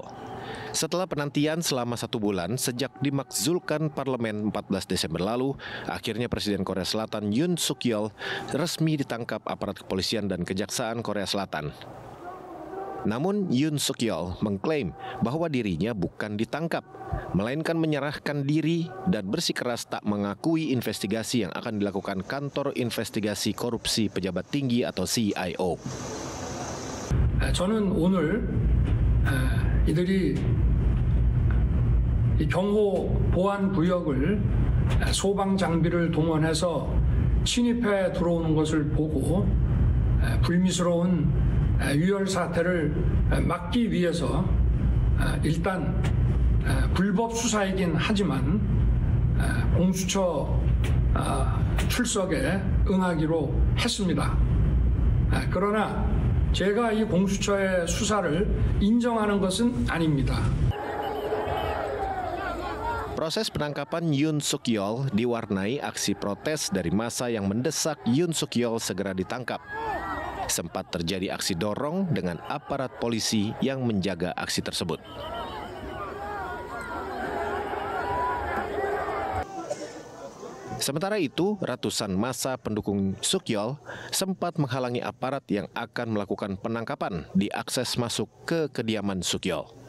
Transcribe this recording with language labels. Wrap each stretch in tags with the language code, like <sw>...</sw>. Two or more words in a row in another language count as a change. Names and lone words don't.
<id>Setelah penantian selama 1 bulan sejak dimakzulkan parlemen 14 Desember lalu, akhirnya Presiden Korea Selatan Yoon Suk Yeol resmi ditangkap aparat kepolisian dan kejaksaan Korea Selatan. Namun Yoon Suk Yeol mengklaim bahwa dirinya bukan ditangkap, melainkan menyerahkan diri dan bersikeras tak mengakui investigasi yang akan dilakukan Kantor Investigasi Korupsi Pejabat Tinggi atau CIO.</id> <ko>저는 오늘 이들이 이 경호 보안 구역을 소방 장비를 동원해서 침입해 들어오는 것을 보고 불미스러운 유혈 사태를 막기 위해서 일단 불법 수사이긴 하지만 공수처 출석에 응하기로 했습니다. 그러나 제가 이 공수처의 수사를 인정하는 것은 아닙니다.</ko> <id>Proses penangkapan Yoon Suk Yeol diwarnai aksi protes dari massa yang mendesak Yoon Suk Yeol segera ditangkap. Sempat terjadi aksi dorong dengan aparat polisi yang menjaga aksi tersebut. Sementara itu, ratusan massa pendukung Suk Yeol sempat menghalangi aparat yang akan melakukan penangkapan di akses masuk ke kediaman Suk Yeol.</id>